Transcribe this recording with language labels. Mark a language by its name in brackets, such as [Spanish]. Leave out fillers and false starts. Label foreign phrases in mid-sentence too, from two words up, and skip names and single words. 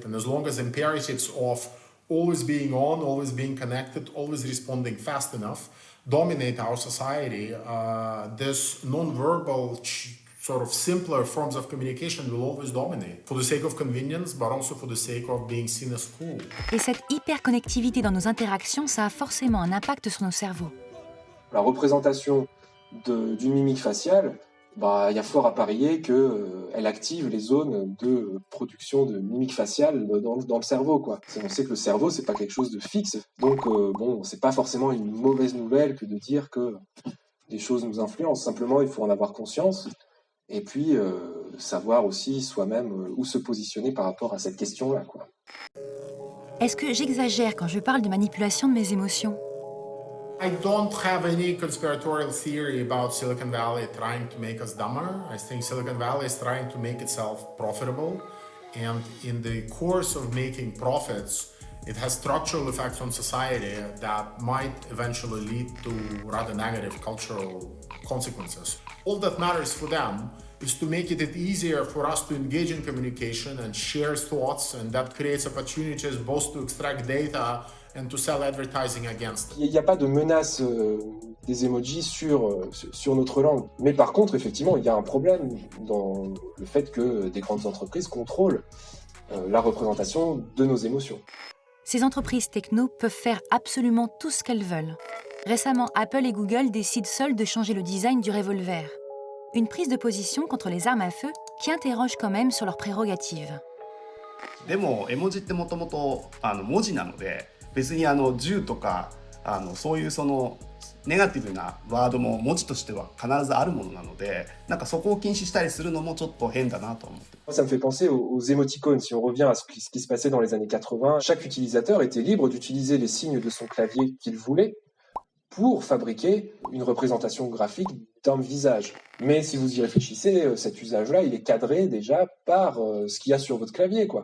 [English] And as long as imperatives of always being on, always being connected, always responding fast enough dominate our society, this non-verbal sort of simpler forms of communication will always dominate for the sake of convenience, but also for the sake of being seen as cool. [French] Et cette hyperconnectivité dans nos interactions, ça a forcément un impact sur nos cerveaux. La représentation d'une mimique faciale, il y a fort à parier qu'elle active les zones de production de mimique faciale dans le cerveau, quoi. On sait que le cerveau, c'est pas quelque chose de fixe, donc c'est pas forcément une mauvaise nouvelle que de dire que des choses nous influencent. Simplement, il faut en avoir conscience. Et puis, savoir aussi soi-même où se positionner par rapport à cette question-là, quoi. Est-ce que j'exagère quand je parle de manipulation de mes émotions? [English] I don't have any conspiratorial theory about Silicon Valley trying to make us dumber. I think Silicon Valley is trying to make itself profitable. And in the course of making profits, it has structural effects on society that might eventually lead to rather negative cultural consequences. All that matters for them is to make it easier for us to engage in communication and share thoughts, and that creates opportunities both to extract data and to sell advertising against it. [French] Il n'y a pas de menace des emojis sur notre langue. Mais par contre, effectivement, il y a un problème dans le fait que des grandes entreprises contrôlent la représentation de nos émotions. Ces entreprises techno peuvent faire absolument tout ce qu'elles veulent. Récemment, Apple et Google décident seuls de changer le design du revolver. Une prise de position contre les armes à feu qui interroge quand même sur leurs prérogatives. [Japanese] でも絵文字ってもともと文字なので、別に銃とかそういうそのネガティブなワードも文字としては必ずあるものなので、なんかそこを禁止したりするのもちょっと変だなと思って。 [French] Ça me fait penser aux émoticônes. Si on revient à ce qui se passait dans les années 80, chaque utilisateur était libre d'utiliser les signes de son clavier qu'il voulait pour fabriquer une représentation graphique d'un visage. Mais si vous y réfléchissez, cet usage-là, il est cadré déjà par ce qu'il y a sur votre clavier, quoi.